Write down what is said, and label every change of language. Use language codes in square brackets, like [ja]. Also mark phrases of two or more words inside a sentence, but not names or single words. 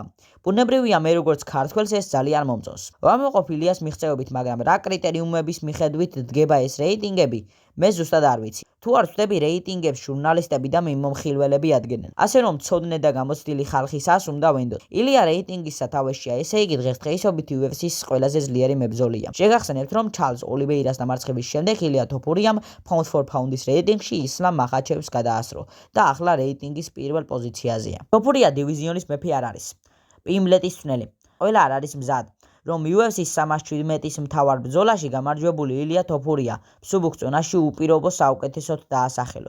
[ka] ბუნებრივია მე როგორც ქართველს ეს ძალიან მომწონს. ვამაყოფ ილიას მიღწევებით, მაგრამ რა კრიტერიუმების მიხედვით დგება ეს რეიტინგები? მე ზუსტად არ ვიცი. თუ არ ვწდები რეიტინგებს ჟურნალისტები და მიმოხილველები ადგენენ. ასე რომ ცოდნე და გამოცდილი ხალხისას უნდა ვენდოთ. ილია რეიტინგის სათავეშია, ესე იგი დღესდღეობით UFC-ის ყველაზე ძლიერი მებრძოლია. შეგახსენებთ, რომ ჩარლზ ოლივეირას დამარცხების შემდეგ ილია Topuriam [en] pound for pound- [ka] ის რეიტინგში ისლამ მახაჩევს გადაასრო და ახლა რეიტინგის პირველ პოზიციაზეა. Topuria დივიზიონის მეფე არ არის. Pimlet-ის თვნელი. ყველა არ არის მზად, რომ UFC-ის 317-ის მთავარ ბრძოლაში გამარჯვებული ილია Topuria მსუბუქ წონაში უპირობო საუკეთესოდ დაასახელოს.